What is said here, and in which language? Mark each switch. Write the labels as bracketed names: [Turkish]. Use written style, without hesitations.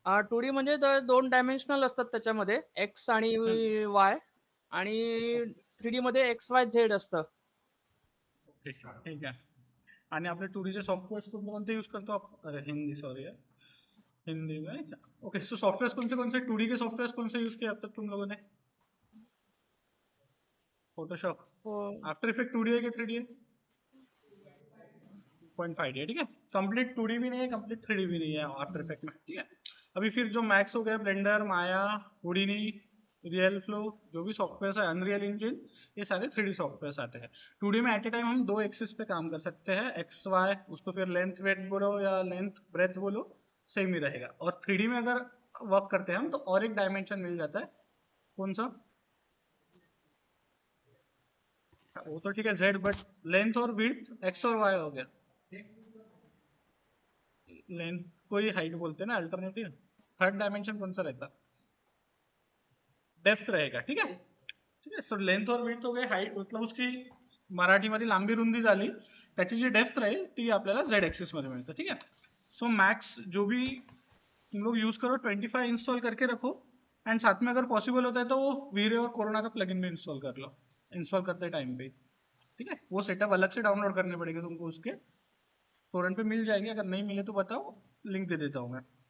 [Marathi] 2D म्हणजे 2 dimensional असतात त्याच्यामध्ये एक्स आणि हं, वाय आणि ओके. 3D मध्ये एक्स, वाय, झेड असतं. ओके, ठीक आहे. आणि आपले 2D चे सॉफ्टवेअर्स कोणते यूज करतो [Hindi] अरे हिंदी, सॉरी है, हिंदी में। ओके, सो सॉफ्टवेअर्स कौन से 2D के सॉफ्टवेअर्स कौन से यूज किए अब तक तुम लोगों ने? [English] Photoshop. [Marathi] हो. [Hindi] आफ्टर इफेक्ट 2D है कि 3D है? 2.5D है, ठीक है। कंप्लीट 2D भी नहीं है, कंप्लीट 3D भी नहीं है आफ्टर इफेक्ट में, ठीक है। अभी फिर जो मैक्स हो गया, ब्लेंडर, माया, हुडिनी, रियल फ्लो, जो भी सॉफ्टवेयर है, अनरियल इंजन, ये सारे 3D सॉफ्टवेयर आते हैं। 2D में एट ए टाइम हम दो एक्सिस पे काम कर सकते हैं, एक्स वाई, उसको फिर लेंथ वेट बोलो या लेंथ ब्रेथ बोलो, सेम ही रहेगा। और 3D में अगर वर्क करते हैं हम तो और एक डायमेंशन मिल जाता है। कौन सा? वो तो ठीक है, जेड, बट लेंथ और विड्थ एक्स और वाई हो गया। लेंथ को ही हाइट बोलते हैं ना, अल्टरनेटिव। थर्ड डायमेंशन कौन सा रहता? डेप्थ रहेगा, ठीक है। [Marathi] ठीक आहे, [Hindi] सो लेंथ और विड्थ हो गए, हाईट मतलब उसकी [Marathi] मराठीमध्ये लांबी रुंदी झाली, त्याची जी डेप्थ राहील ती आपल्याला झेड एक्सिस मध्ये मिळतं, ठीक आहे। [Hindi] सो मैक्स जो भी तुम लोग यूज करो 25 इंस्टॉल करके रखो। एंड साथ में अगर पॉसिबल होता है तो वीरे और कोरोना का प्लगइन भी इंस्टॉल कर लो, इंस्टॉल करते टाइम पे, ठीक है। वो सेटअप अलग से डाउनलोड करने पड़ेंगे तुमको, उसके टोरेंट पे मिल जाएंगे, अगर नहीं मिले तो बताओ, लिंक दे देता हूँ मैं।